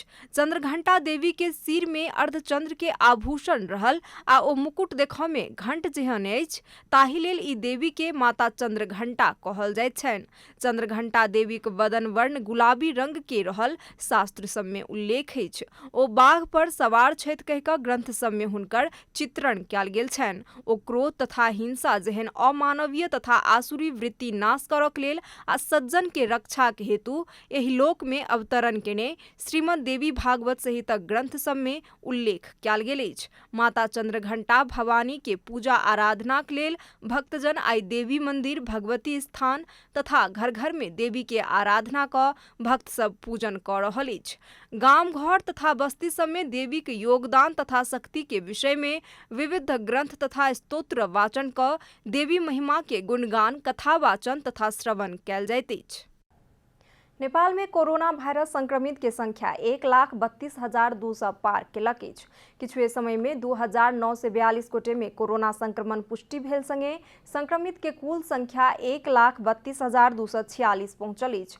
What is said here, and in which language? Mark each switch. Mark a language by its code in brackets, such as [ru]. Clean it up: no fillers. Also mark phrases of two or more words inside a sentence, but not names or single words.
[mai] चंद्रघंटा देवी के सिर में अर्धचंद्र के आभूषण रहल आ ओ मुकुट देखय में घंट जेहन अछि, ताहि लेल ई देवी के माता चंद्रघंटा कहल जाइत छनि। चंद्रघंटा देवी के बदन वर्ण गुलाबी रंग के रहल शास्त्र सब में उल्लेख अछि। ओ बाघ पर सवार छथि कहि कऽ ग्रंथ सब में हुनकर चित्रण कयल गेल छनि। ओ क्रोध तथा हिंसा जेहन अमानवीय तथा आसुरी वृत्ति नाश करक लेल आ सज्जन के रक्षा के हेतु एहि लोक में अवतरण केने श्रीमद् देवी भागवत सहितक ग्रंथ सब में उल्लेख कयल गेल अछि। माता चंद्रघंटा भवानी के पूजा आराधना के लेल भक्तजन आई देवी मंदिर, भगवती स्थान तथा घर घर में देवी के आराधना कऽ भक्त सब पूजन कऽ रहल अछि। गाम घर तथा बस्ती सब में देवी के योगदान तथा शक्ति के विषय में विविध ग्रंथ तथा स्तोत्र वाचन कऽ देवी महिमा के गुणगान, कथा वाचन तथा श्रवण कयल जाइत अछि। नेपाल में कोरोना वायरस संक्रमित के संख्या 1,32,200 पार केलक अछि। किछुए समय में 2,942 गोटे में कोरोना संक्रमण पुष्टि भेल संगे संक्रमित के कुल संख्या 1,32,246 पहुंचल अछि।